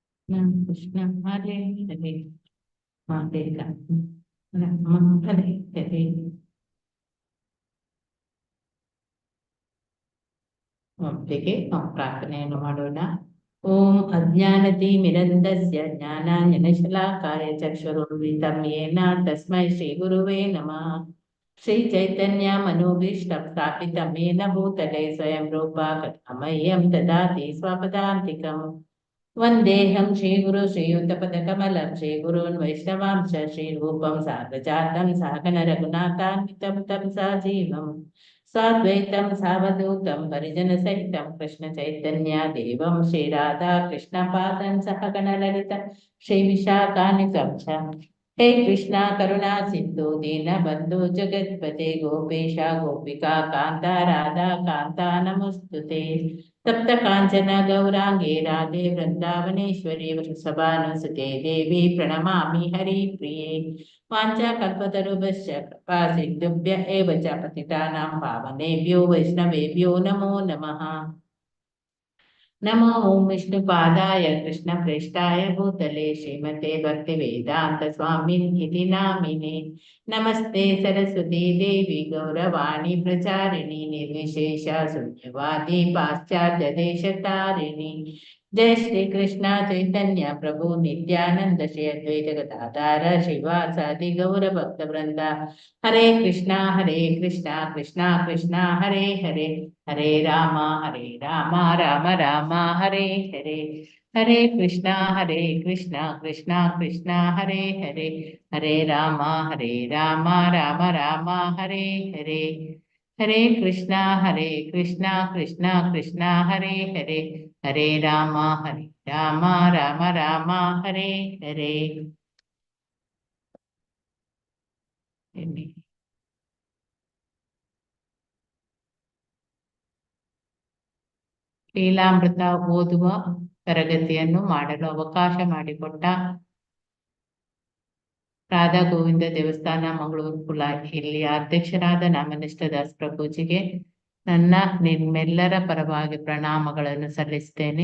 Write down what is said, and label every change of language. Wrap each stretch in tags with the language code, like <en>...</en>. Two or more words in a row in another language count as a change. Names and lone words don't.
<sa>ಕೃಷ್ಣ ಹರೇ ಹರೇ ಹರೇ ರಾಮ ಹರೇ ಹರೇ.</sa> <kn>ಒಟ್ಟಿಗೆ ನಾವು ಪ್ರಾರ್ಥನೆಯನ್ನು ಮಾಡೋಣ.</kn> <sa>ಓಂ ಅಜ್ಞಾನತಿಮಿರಂಧಸ್ಯ ಜ್ಞಾನಾಂಜನಶಲಾಕಾಯ ಚಕ್ಷುರುನ್ಮಿಲಿತಂ ಯೇನ ತಸ್ಮೈ ಶ್ರೀ ಗುರುವೇ ನಮಃ. ಶ್ರೀ ಚೈತನ್ಯ ಮನೋಭೀಷ್ಟಂ ಸ್ಥಾಪಿತಂ ಯೇನ ಭೂತಲೆ ಸ್ವಯಂ ರೂಪ ಕಥಾ ಮಹ್ಯಂ ದದಾತಿ ಸ್ವಪದಾಂತಿಕಂ. ವಂದೇಹಂ ಶ್ರೀಗುರು ಶ್ರೀಯುತಪದಕಮಲಂ ಶ್ರೀಗುರುನ್ ವೈಷ್ಣವಾಂಶ ಶ್ರೀರೂಪಂ ಸಾಗ್ರಜಾತಂ ಸಹಗಣ ರಘುನಾಥಾನ್ವಿತಂ ತಂ ಸಜೀವಂ ಸಾದ್ವೈತಂ ಸಾವಧೂತಂ ಪರಿಜನ ಸಹಿತಂ ಕೃಷ್ಣ ಚೈತನ್ಯ ದೇವಂ ಶ್ರೀ ರಾಧಾ ಕೃಷ್ಣ ಪಾದಂ ಸಹಗಣ ಲಲಿತ ಶ್ರೀ ವಿಶಾಖಾನ್ವಿತಂ ಚ. ಹೇ ಕೃಷ್ಣ ಕರುಣಾ ಸಿಂಧು ದೀನ ಬಂಧು ಜಗತ್ಪತೆ ಗೋಪೇಶ ಗೋಪಿಕಾ ಕಾಂತ ರಾಧಾ ಕಾಂತ ನಮಸ್ತುತೆ. ತಪ್ತ ಕಾಂಚನ ಗೌರಾಂಗೇ ರಾಧೆ ವೃಂದಾವನೇಶ್ವರಿ ವೃಷಭಾನುಸುತೆ ದೇವಿ ಪ್ರಣಮಾಮಿ ಹರಿ ಪ್ರಿಯೇ. ವಾಂಛಾಕಲ್ಪತರುಭ್ಯಶ್ಚ ಕೃಪಾ ಸಿಂಧುಭ್ಯ ಏವ ಚ ಪತಿತಾನಾಂ ಪಾವನೇಭ್ಯೋ ವೈಷ್ಣವೇಭ್ಯೋ ನಮೋ ನಮಃ. ನಮೋ ಓಂ ವಿಷ್ಣುಪಾದಾಯ ಕೃಷ್ಣಪ್ರೇಷ್ಠಾಯ ಭೂತಲೆ ಶ್ರೀಮತೆ ಭಕ್ತಿವೇದಾಂತ ಸ್ವಾಮಿನ್ ಇತಿ ನಾಮಿನೇ. ನಮಸ್ತೆ ಸರಸ್ವತಿ ದೇವಿ ಗೌರವಾಣಿ ಪ್ರಚಾರಿಣಿ ನಿರ್ವಿಶೇಷ ಶೂನ್ಯವಾದಿ ಪಾಶ್ಚಾತ್ಯ ದೇಶತಾರಿಣಿ. ಜಯ ಶ್ರೀ ಕೃಷ್ಣ ಚೈತನ್ಯ ಪ್ರಭು ನಿತ್ಯಾನಂದ ಶ್ರೀ ಅದ್ವೈತ ಗದಾಧಾರ ಶ್ರೀವಾಸಾದಿ ಗೌರ ಭಕ್ತ ವೃಂದ. ಹರೇ ಕೃಷ್ಣ ಕೃಷ್ಣ ಕೃಷ್ಣ ಹರೇ ಹರೇ ಹರೇ ರಾಮ ರಾಮ ರಾಮ ಹರೇ ಹರೇ. ಹರೇ ಕೃಷ್ಣ ಕೃಷ್ಣ ಕೃಷ್ಣ ಹರೇ ಹರೇ ಹರೇ ರಾಮ ರಾಮ ರಾಮ ಹರೇ ಹರೇ. ಹರೇ ಕೃಷ್ಣ ಕೃಷ್ಣ ಕೃಷ್ಣ ಹರೇ ಹರೇ ಹರೇ ರಾಮ ರಾಮ ರಾಮ ಹರೇ ಹರೇ.</sa> <kn>ಲೀಲಾಮೃತ ಓದುವ ತರಗತಿಯನ್ನು ಮಾಡಲು ಅವಕಾಶ ಮಾಡಿಕೊಟ್ಟ ರಾಧಾ ಗೋವಿಂದ ದೇವಸ್ಥಾನ ಮಂಗಳೂರು ಕುಲ ಇಲ್ಲಿಯ ಅಧ್ಯಕ್ಷರಾದ ನಾಮನಿಷ್ಠ ದಾಸ್ ಪ್ರಭುಜಿಗೆ ನನ್ನ ನಿಮ್ಮೆಲ್ಲರ ಪರವಾಗಿ ಪ್ರಣಾಮಗಳನ್ನು ಸಲ್ಲಿಸ್ತೇನೆ.</kn>